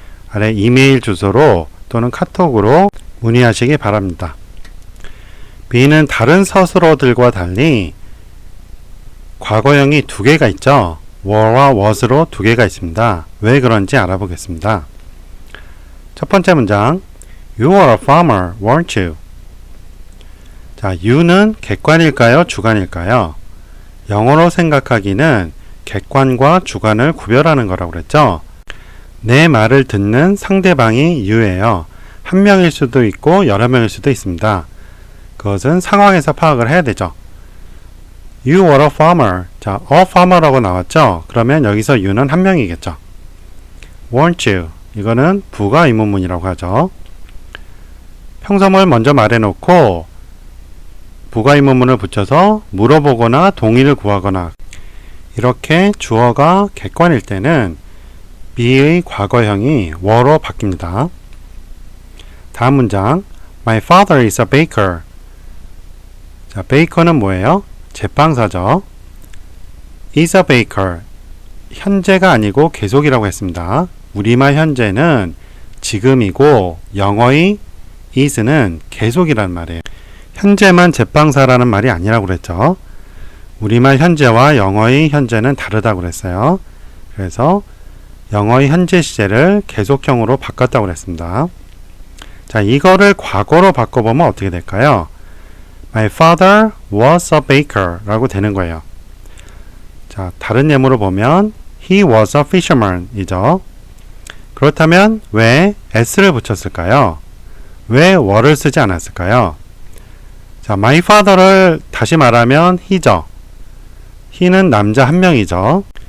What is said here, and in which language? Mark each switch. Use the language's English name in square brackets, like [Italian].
[Korean] 아래 이메일 주소로 또는 카톡으로 문의하시기 바랍니다. B는 다른 서술어들과 달리 과거형이 두 개가 있죠. were와 was로 두 개가 있습니다. 왜 그런지 알아보겠습니다. 첫 번째 문장, [English] You were a farmer, weren't you? [Korean] 자, you는 객관일까요? 주관일까요? 영어로 생각하기는 객관과 주관을 구별하는 거라고 그랬죠. 내 말을 듣는 상대방이 you예요. 한 명일 수도 있고 여러 명일 수도 있습니다. 그것은 상황에서 파악을 해야 되죠. [English] You were a farmer. [Korean] 자, a farmer라고 나왔죠. 그러면 여기서 you는 한 명이겠죠. [English] weren't you? [Korean] 이거는 부가 의문문이라고 하죠. 평서물 먼저 말해놓고 부가 의문문을 붙여서 물어보거나 동의를 구하거나 이렇게 주어가 객관일 때는 B의 과거형이 were로 바뀝니다. 다음 문장, [English] My father is a baker. [Korean] 자, baker는 뭐예요? 제빵사죠. [English] is a baker. [Korean] 현재가 아니고 계속이라고 했습니다. 우리말 현재는 지금이고 영어의 is는 계속이란 말이에요. 현재만 제빵사라는 말이 아니라고 그랬죠. 우리말 현재와 영어의 현재는 다르다고 그랬어요. 그래서 영어의 현재 시제를 계속형으로 바꿨다고 그랬습니다. 자, 이거를 과거로 바꿔보면 어떻게 될까요? [English] My father was a baker [Korean] 라고 되는 거예요. 자, 다른 예문으로 보면 [English] He was a fisherman [Korean] 이죠. 그렇다면 왜 s를 붙였을까요? 왜 were를 쓰지 않았을까요? 자, my father를 다시 말하면 he죠. he는 남자 한 명이죠.